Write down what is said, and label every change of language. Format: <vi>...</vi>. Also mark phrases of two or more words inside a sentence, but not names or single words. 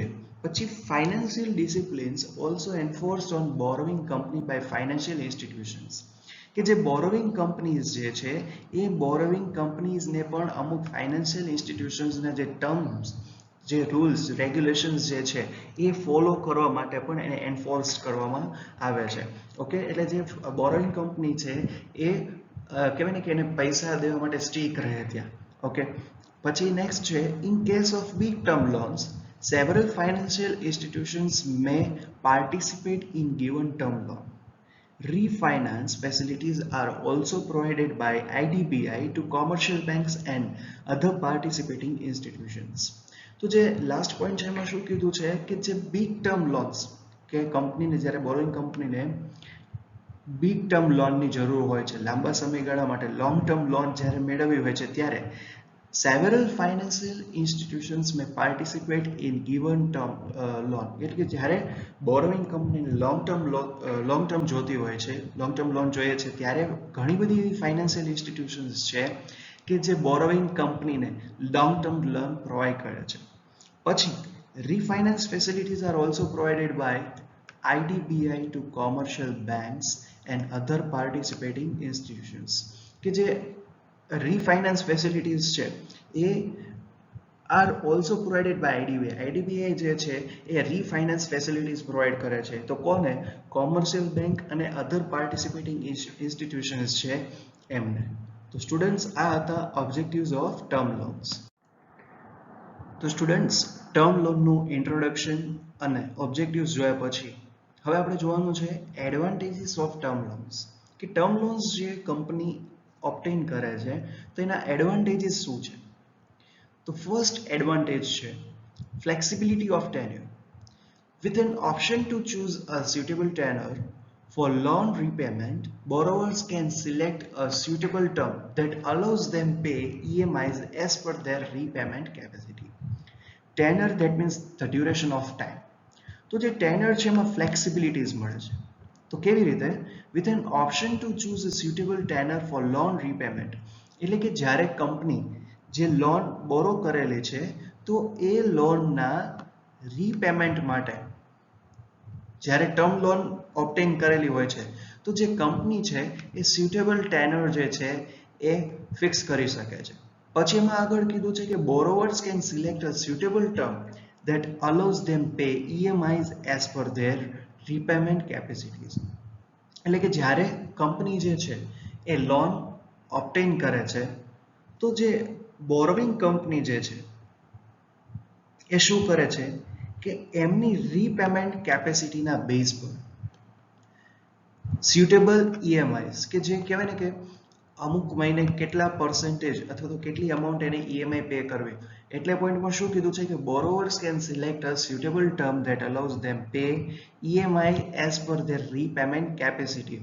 <gu>પછી</gu> <en>financial disciplines also enforced on borrowing company by financial institutions,</en> <gu>કે જે</gu> <en>borrowing companies</en> <gu>જે છે એ બોરોવિંગ કંપનીઝને પણ અમુક ફાઇનાન્શિયલ ઇન્સ્ટિટ્યુશન્સના જે ટર્મ્સ, જે</gu> <en>rules regulations</en> <gu>જે છે એ ફોલો કરવા માટે પણ એને એન્ફોર્સ કરવામાં આવે છે. ઓકે, એટલે જે</gu> <en>borrowing company</en> <gu>છે એ કહેવાય ને કે એને પૈસા દેવા માટે સ્ટીક રહે ત્યાં.</gu> <en>ઓકે, પછી નેક્સ્ટ છે in case of big term loans several financial institutions may participate in given term loan. Refinance facilities are also provided by IDBI to commercial banks and other participating institutions.</en> <gu>તો જે લાસ્ટ પોઈન્ટ છે એમાં શું કીધું છે કે જે</gu> <en>big term loans,</en> <gu>કે કંપનીને જ્યારે બોરોઇંગ કંપનીને બિગ ટર્મ લોનની જરૂર હોય છે, લાંબા સમયગાળા માટે</gu> <en>long term loan</en> <gu>જ્યારે મેળવવી હોય છે ત્યારે</gu> <en>several financial institutions may participate in given term loan.</en> <gu>એટલે કે જ્યારે બોરોવિંગ કંપનીને</gu> <en>long term</en> <gu>જોતી હોય છે,</gu> <en>long term loan</en> <gu>જોઈએ છે ત્યારે ઘણી બધી એવી</gu> <en>financial institutions</en> <gu>છે કે જે બોરોવિંગ કંપનીને</gu> <en>long term loan provide</en> <gu>કરે છે.</gu> <en>પછી refinance facilities are also provided by IDBI to commercial banks and other participating institutions.</en> <gu>કે જે</gu> <en>refinance facilities</en> <gu>છે એ</gu> <en>are also provided by IDBI.</en> <gu>આઈડીબીઆઈ જે છે એ</gu> <en>refinance facilities provide</en> <gu>કરે છે. તો કોને?</gu> <en>commercial bank અને other participating institutions</en> <gu>છે એમને.</gu> <en>તો સ્ટુડન્ટ્સ</en> <gu>આ હતા</gu> <en>objectives of term loans.</en> <gu>તો સ્ટુડન્ટ્સ ટર્મ લોનનું ઇન્ટ્રોડક્શન અને ઓબ્જેક્ટિવ્સ જોયા પછી હવે આપણે જોવાનું છે</gu> <en>advantages of term loans.</en> <gu>કે</gu> <en>term loans</en> <gu>જે કંપની ઓપ્ટેન કરે છે તો એના એડવાન્ટેજીસ શું છે?</gu> <en>તો first advantage છે flexibility of tenure. With an option to choose a suitable tenor for loan repayment, borrowers can select a suitable term that allows them pay EMIs as per their repayment capacity. Tenor, that means the duration of time.</en> <gu>તો જે ટેનર છે એમાં ફ્લેક્સિબિલિટીઝ મળે છે. તો કેવી રીતે?</gu> <en>with an option to choose a suitable tenor for loan repayment.</en> <gu>એટલે કે જ્યારે કંપની જે લોન બોરો કરેલી છે તો એ લોનના રીપેમેન્ટ માટે જ્યારે</gu> <en>term loan</en> <gu>ઓબ્ટેન કરેલી હોય છે તો જે કંપની છે એ</gu> <en>suitable tenor</en> <gu>જે છે એ ફિક્સ કરી શકે છે. પછી એમાં આગળ કીધું છે કે</gu> <en>borrowers can select a suitable term that allows them pay EMIs as per their repayment capacities.</en> <gu>એટલે કે જ્યારે કંપની જે છે એ લોન ઓબ્ટેન કરે છે તો જે</gu> <en>borrowing company</en> <gu>જે છે એ શું કરે છે કે એમની રીપેમેન્ટ કેપેસિટીના બેઝ પર</gu> <en>suitable EMIs</en> <gu>કે જે કહેવાય ને કે અમુક મહિને કેટલા પર્સન્ટેજ અથવા તો કેટલી અમાઉન્ટ એને EMI પે કરવી, એટલે પોઈન્ટમાં શું કીધું છે કે</gu> <en>borrowers can select a suitable term that allows them pay EMI as per their repayment capacity.</en>